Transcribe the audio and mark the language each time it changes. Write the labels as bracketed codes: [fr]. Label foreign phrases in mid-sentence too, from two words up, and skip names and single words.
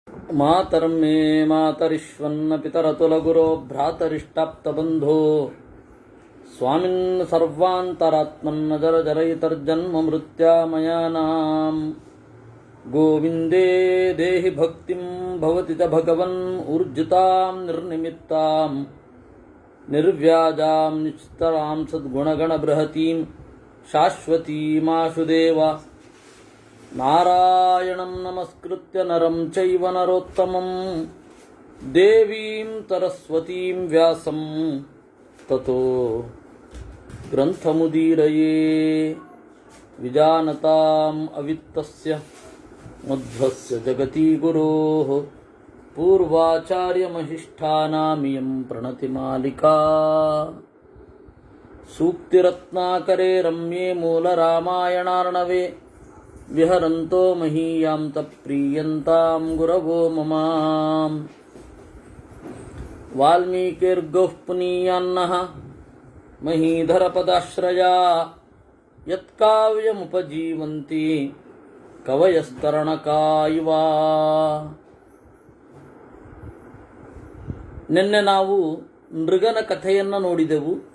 [sa] मातरं मे मातरिश्वन्न पितरतुलगुरो भ्रातरिष्टाप्तबंधो स्वामिन् सर्वांतरात्मन्न जर जरयितर्जन्म मृत्यामयानां गोविंदे देहि भक्तिं भवति च भगवन् ऊर्जितां निर्निमित्तां निर्व्याजां निश्चरां सद्गुणगण बृहतीं शाश्वतीमाशुदेव नारायणं नमस्कृत्य नरं चैव नरोत्तमं देवीं सरस्वतीं व्यासं ततो ग्रंथमुदीरये विजानतां अवित्तस्य मध्वस्य जगति गुरोः पूर्वाचार्यमहिष्ठानामियं प्रणतिमालिका सूक्तिरत्नाकरे रम्ये मूलरामायणार्णवे विहरंतो महीयां तप्रीयंतां गुरवो मम वाल्मीकिर्गौः पुनीयान्नः महीधरपदाश्रया यत्काव्यमुपजीवंति कवयस्तरणका इव. [kn] ನಿನ್ನೆ ನಾವು ನೃಗನ ಕಥೆಯನ್ನು ನೋಡಿದೆವು.